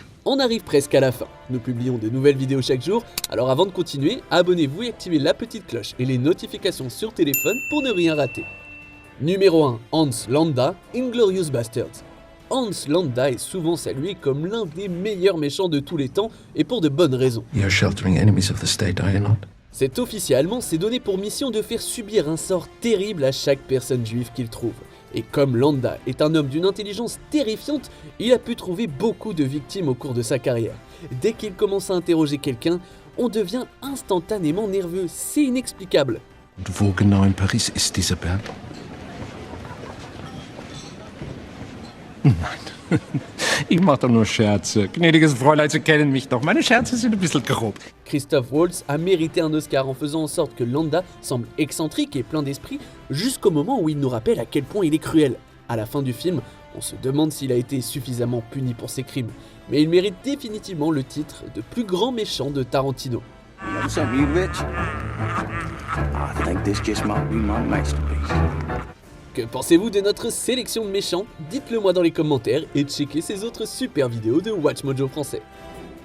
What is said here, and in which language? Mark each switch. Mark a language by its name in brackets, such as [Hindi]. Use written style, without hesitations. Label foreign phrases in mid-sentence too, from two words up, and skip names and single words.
[French] On arrive presque à la fin. Nous publions de nouvelles vidéos chaque jour, alors avant de continuer, abonnez-vous et activez la petite cloche et les notifications sur téléphone pour ne rien rater. Numéro 1. Hans Landa, Inglourious Basterds. Hans Landa est souvent salué comme l'un des meilleurs méchants de tous les temps et pour de bonnes raisons. [English] You're sheltering enemies of the state, are you not? [French] Cet officier allemand s'est donné pour mission de faire subir un sort terrible à chaque personne juive qu'il trouve. Et comme Landa est un homme d'une intelligence terrifiante, il a pu trouver beaucoup de victimes au cours de sa carrière. Dès qu'il commence à interroger quelqu'un, on devient instantanément nerveux, c'est inexplicable. [German] Wo genau in Paris ist dieser Berg? Nein, ich mach doch nur Scherze. Gnädiges Fräulein, Sie kennen mich doch. Meine Scherze sind ein bisschen grob. [French] Christoph Waltz a mérité un Oscar en faisant en sorte que Landa semble excentrique et plein d'esprit jusqu'au moment où il nous rappelle à quel point il est cruel. À la fin du film, on se demande s'il a été suffisamment puni pour ses crimes, mais il mérite définitivement le titre de plus grand méchant de Tarantino. [English] What's up, you bitch? I think this just might be my masterpiece. [French] Que pensez-vous de notre sélection de méchants? Dites-le moi dans les commentaires et checkez ces autres super vidéos de WatchMojo français.